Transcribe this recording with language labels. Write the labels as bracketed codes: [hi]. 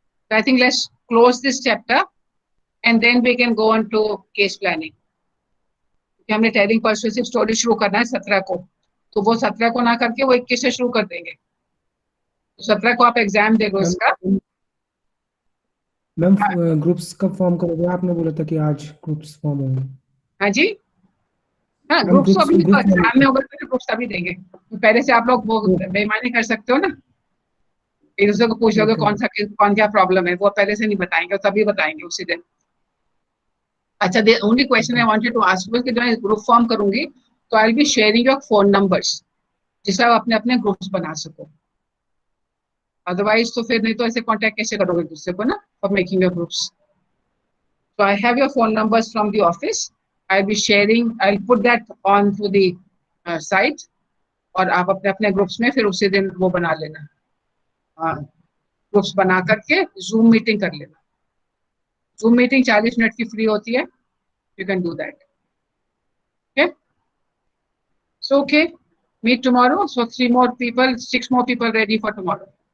[en] So I think let's close this chapter and then we can go on to case planning. [hi] कि हमने telling persuasive story शुरू करना है 17 को, तो वो 17 को ना करके वो 21 से शुरू कर देंगे। तो 17 को आप एग्जाम दे दो इसका। मैम ग्रुप्स कब फॉर्म करोगे? आपने बोला था कि आज ग्रुप्स फॉर्म होंगे। हाँ जी, हाँ मैम, ग्रुप्स [en] groups- [hi] अभी [en] group [hi] एग्जाम में होगा तो ग्रुप्स तभी देंगे। तो पहले से आप लोग वो बेईमानी कर सकते हो ना, एक दूसरे को पूछ लोगे कौन क्या प्रॉब्लम है, वो पहले से नहीं बताएंगे, तभी बताएंगे उसी दिन। [en] अच्छा, the only question I wanted to ask you [hi] कि जब मैं ग्रुप फॉर्म करूंगी तो [en] I will be sharing your phone numbers, [hi] जिससे आप अपने अपने ग्रुप्स बना सको। अदरवाइज तो फिर नहीं तो ऐसे कांटेक्ट कैसे करोगे एक दूसरे को ना, [en] For making your groups. So I have your phone numbers from the office. I'll be sharing. I'll put that on to the site. [hi] और आप अपने अपने ग्रुप्स में फिर उसी दिन वो बना लेना, ग्रुप्स बना करके जूम मीटिंग कर लेना। जूम मीटिंग 40 मिनट की फ्री होती है, [en] You can do that. Okay, so okay, meet tomorrow. So 6 more people ready for tomorrow.